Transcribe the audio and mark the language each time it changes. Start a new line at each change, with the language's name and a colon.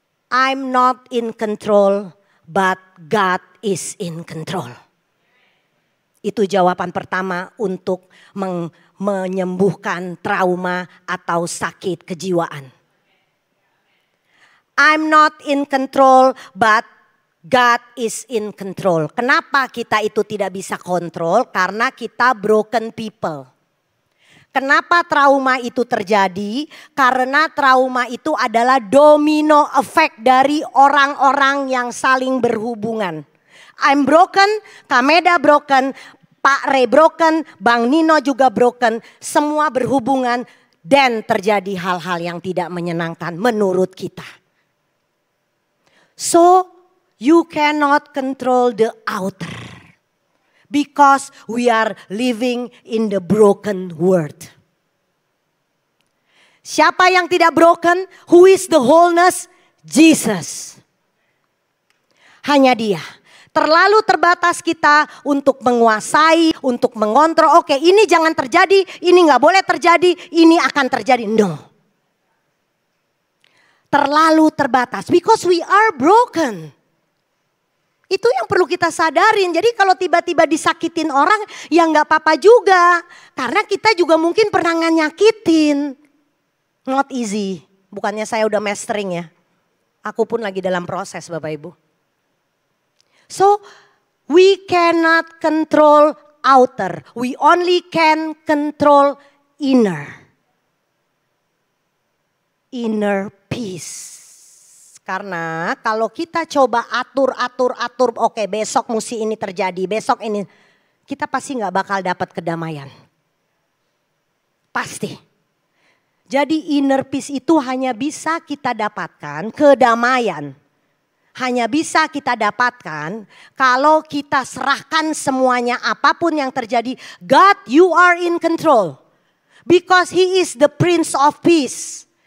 English: I'm not in control but God is in control.
Indonesian: Itu jawaban pertama untuk menyembuhkan trauma atau sakit kejiwaan.
English: I'm not in control but God is in control.
Indonesian: Kenapa kita itu tidak bisa kontrol? Karena kita
English: broken people.
Indonesian: Kenapa trauma itu terjadi? Karena trauma itu adalah domino effect dari orang-orang yang saling berhubungan.
English: I'm broken, Kameda broken, Pak Ray broken, Bang Nino juga broken.
Indonesian: Semua berhubungan dan terjadi hal-hal yang tidak menyenangkan menurut kita.
English: So, you cannot control the outer. Because we are living in the broken world.
Indonesian: Siapa yang tidak broken?
English: Who is the wholeness?
Indonesian: Jesus. Hanya dia. Terlalu terbatas kita untuk menguasai, untuk mengontrol. Oke, ini jangan terjadi, ini gak boleh terjadi, ini akan terjadi.
English: No.
Indonesian: Terlalu terbatas.
English: Because we are broken.
Indonesian: Itu yang perlu kita sadarin. Jadi kalau tiba-tiba disakitin orang ya gak apa-apa juga. Karena kita juga mungkin pernah nyakitin.
English: Not easy.
Indonesian: Bukannya saya udah mastering ya. Aku pun lagi dalam proses Bapak Ibu.
English: So, we cannot control outer. We only can control inner. Inner peace.
Indonesian: Karena kalau kita coba atur, oke besok mesti ini terjadi, besok ini. Kita pasti gak bakal dapat kedamaian. Pasti. Jadi inner peace itu hanya bisa kita dapatkan, kedamaian. Hanya bisa kita dapatkan kalau kita serahkan semuanya apapun yang terjadi.
English: God, you are in control. Because he is the Prince of Peace.